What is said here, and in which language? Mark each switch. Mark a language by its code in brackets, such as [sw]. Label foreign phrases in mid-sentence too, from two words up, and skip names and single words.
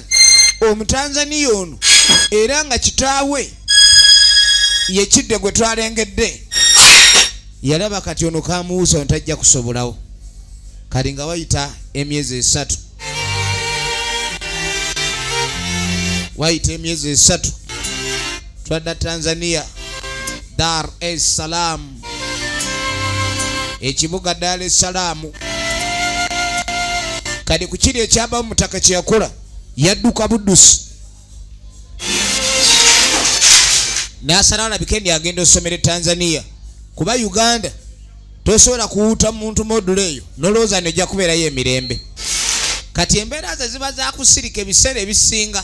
[lg] Omutanzania ono era nga kitaawe ye Kidde gwe twalengedde. Yalaba kati ono kamuwusa ntajja kusobolawo. Kali nga wayita emyezi 3. Wayita emyezi 3. Twadda Tanzania, Dar es Salaam. Ekibuga Dar es Salaam. Kadi ku kiri ekyaba mutaka kye yakola yadduka buddusi. N'asalawo alabike agenda osomera Tanzania. Kuba Uganda tosobola kuwuuta muntu module eyo nolowooza nejja kubeerayo emirembe. Kati embeera ze ziba za kusirika ebiseera ebisinga.